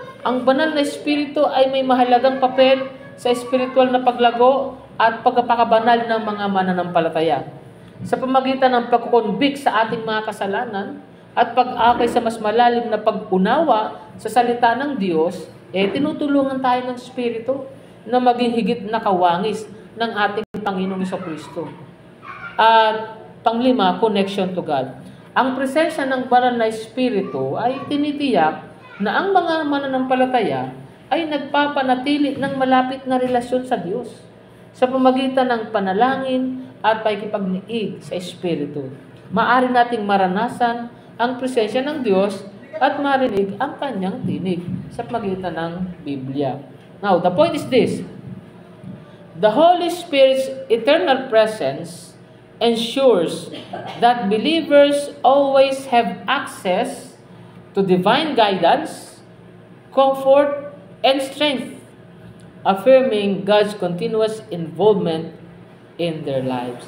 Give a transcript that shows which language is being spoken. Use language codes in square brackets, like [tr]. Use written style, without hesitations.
[tl] Ang banal na Espiritu ay may mahalagang papel sa spiritual na paglago at pagpapakabanal ng mga mananampalataya. Sa pamagitan ng pagkukonbik sa ating mga kasalanan at pag-akay sa mas malalim na pag-unawa sa salita ng Diyos, tinutulungan tayo ng Espiritu na maging higit na kawangis ng ating Panginoong Jesucristo. At panglima, [en] connection to God. [tl] Ang presensya ng banal na Espiritu ay tinitiyak na ang mga mananampalataya ay nagpapanatili ng malapit na relasyon sa Diyos sa pamagitan ng panalangin at pakikipagniig sa Espiritu. Maaari nating maranasan ang presensya ng Diyos at marinig ang kanyang tinig sa pamagitan ng Biblia. [en] Now, the point is this. The Holy Spirit's eternal presence ensures that believers always have access to divine guidance, comfort, and strength, affirming God's continuous involvement in their lives.